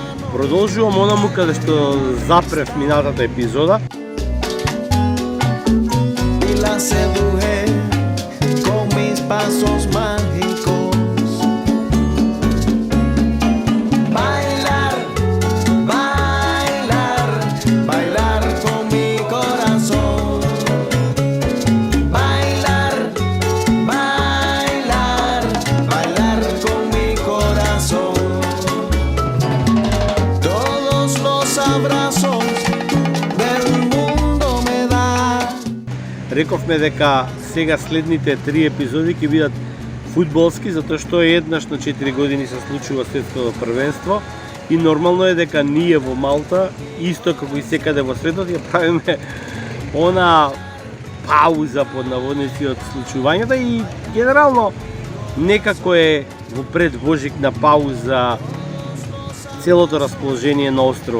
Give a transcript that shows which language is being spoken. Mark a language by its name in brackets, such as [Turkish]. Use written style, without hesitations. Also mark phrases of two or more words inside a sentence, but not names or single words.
[Macedonian] Продолжувам онаму каде што запрев минатата епизода. [Spanish] Y la seduje con mis pasos mágicos. Bailar, bailar, bailar con mi corazón. Bailar, bailar, bailar con mi corazón. Todos los abrazos del mundo me da. [Macedonian] Рековме дека сега следните 3 епизоди ќе бидат фудбалски, затоа што еднаш на 4 години се случува светското првенство и нормално е дека ние во Малта, исто како и секаде во светот, ја правиме она пауза под наводници од случувањата и генерално некако е во предбожикна пауза целото расположение на островот.